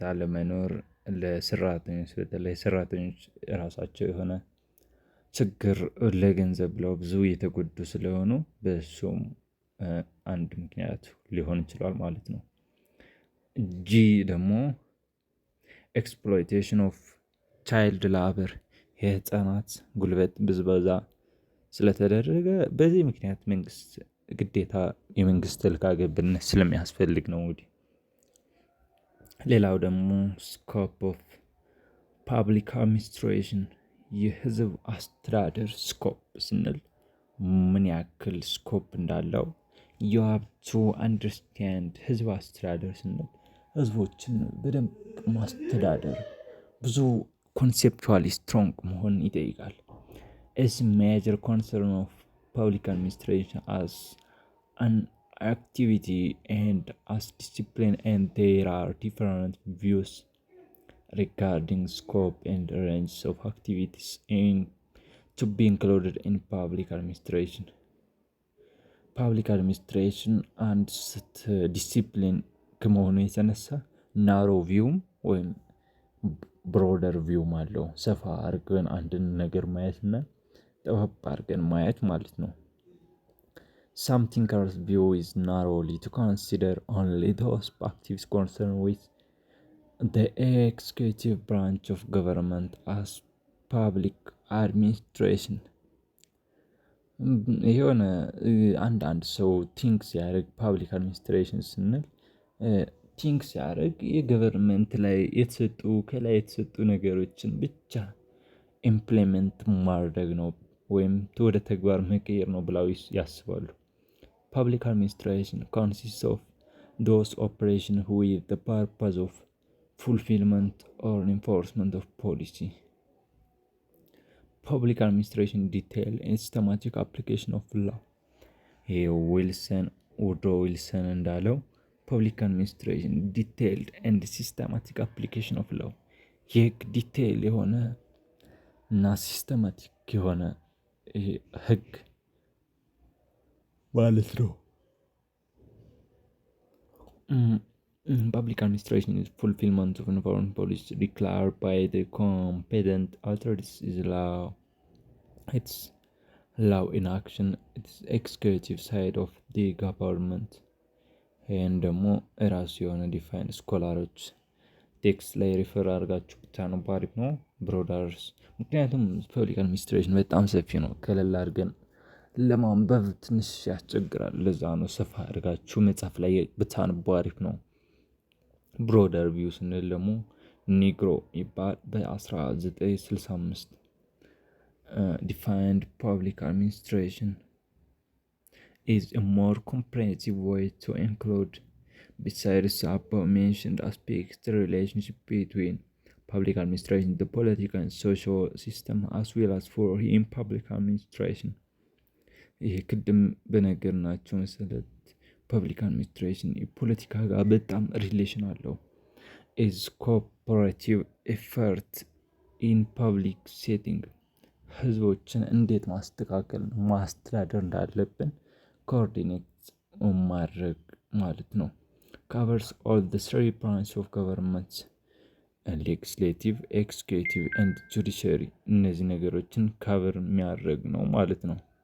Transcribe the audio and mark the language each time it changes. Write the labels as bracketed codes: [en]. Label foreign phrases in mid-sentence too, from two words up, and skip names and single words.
[am] አለመኖር፣ ለሰራተኞች በተለይ ሰራተኞች ራሳቸው የሆነ ችግር ለገንዘብ ብለው ብዙ የተጎዱ ስለሆኑ በሱም አንድ ምክንያት ሊሆን ይችላል ማለት ነው። ጂ ደግሞ [en] exploitation of child labor፣ [am] የህፃናት ጉልበት ብዝበዛ ስለተደረገ በዚህ ምክንያት መንግስት ግዴታ የመንግስት ጣልቃ ገብነት ስለሚያስፈልግ ነው። እንግዲህ ሌላው ደግሞ [en] scope of public administration፣ [am] የህዝብ አስተዳደር ስኮፕ ስንል ምን ያክል ስኮፕ እንዳለው [en] you have to understand። [am] ህዝብ አስተዳደር ስንል ህዝቦችን በደንብ ማስተዳደር ብዙ [en] conceptually strong [am] መሆን ይጠይቃል። [en] is major concern of public administration as an activity and as discipline, and there are different views regarding scope and range of activities to be included in public administration. public administration [am] አንድ ዲሲፕሊን ከመሆኑ የተነሳ ናሮ ቪውም ወይም ብሮደር ቪውም አለው። ሰፋ አድርገን አንድን ነገር ማየትና ጠበብ አድርገን ማየት ማለት ነው። [en] Some thinkers view is narrowly to consider only those activities concerned with the executive branch of government as public administration. [am] የሆነ አንዳንድ ሰው ቲንክ ሲያደርግ [en] public administration [am] ስንል ቲንክ ሲያደርግ የገቨርንመንት ላይ የተሰጡ ከላይ የተሰጡ ነገሮችን ብቻ ኢምፕሊመንት ማድረግ ነው ወይም ወደ ተግባር መቀየር ነው ብለው ያስባሉ። [en] public administration consist of those operation with the purpose of fulfillment or enforcement of policy. Public administration detail and systematic application of law. [am] ውድሮ ዊልሰን እንዳለው [en] public administration detailed and systematic application of law [am] የህግ ዲቴይል የሆነ እና ሲስተማቲክ የሆነ ህግ ማለት ነው። [en] Public administration is fulfillment of enforcement policy declared by the competent authorities is law. It's law in action. It's executive side of the government. [am] ይህን ደግሞ እራሱ የሆነ ዲፋይን ስኮላሮች ቴክስት ላይ ሪፈር አድርጋችሁ ብታነቡ አሪፍ ነው ብሮዳርስ። ምክንያቱም ፐብሊክ አድሚኒስትሬሽን በጣም ሰፊ ነው። ከለላ አድርገን ለማንበብ ትንሽ ያስቸግራል። ለዛ ነው ሰፋ አድርጋችሁ መጽሐፍ ላይ ብታነቡ አሪፍ ነው። ብሮደር ቪው ስንል ደግሞ ኒግሮ ይባል በ1965 [en] defined public administration is a more comprehensive way to include, besides the above-mentioned aspects, the relationship between public administration, the political and social system, as well as for in public administration. [am] ይሄ ቅድም በነገርናቸው መሰረት ፐብሊክ አድሚኒስትሬሽን የፖለቲካ ጋር በጣም ሪሌሽን አለው። [en] is cooperative effort in public setting [am] ህዝቦችን እንዴት ማስተዳደር እንዳለብን ኮኦርዲኔት ማድረግ ማለት ነው። [en] covers all the three branch of government legislative, executive and judiciary። [am] እነዚህ ነገሮችን ካቨር የሚያደርግ ነው ማለት ነው።